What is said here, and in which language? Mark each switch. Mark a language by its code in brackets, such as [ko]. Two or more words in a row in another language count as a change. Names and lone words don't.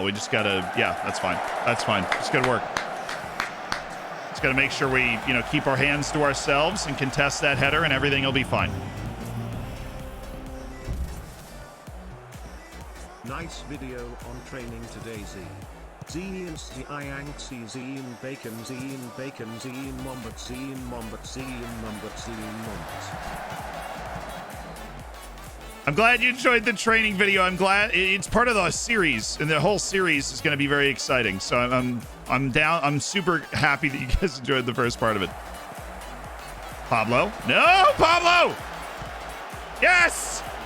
[en] We just got to, yeah, that's fine. That's fine. It's good work. Just got to make sure we, keep our hands to ourselves and contest that header, and everything will be fine. Nice video on training today, Z. Zian Ziang Zian Bacon Zian Bacon Zian Mombat Zian Mombat Zian Mombat Zian Mombat. I'm glad you enjoyed the training video. I'm glad it's part of the series, and the whole series is going to be very exciting. So I'm down. I'm super happy that you guys enjoyed the first part of it. Pablo, no, Pablo, yes.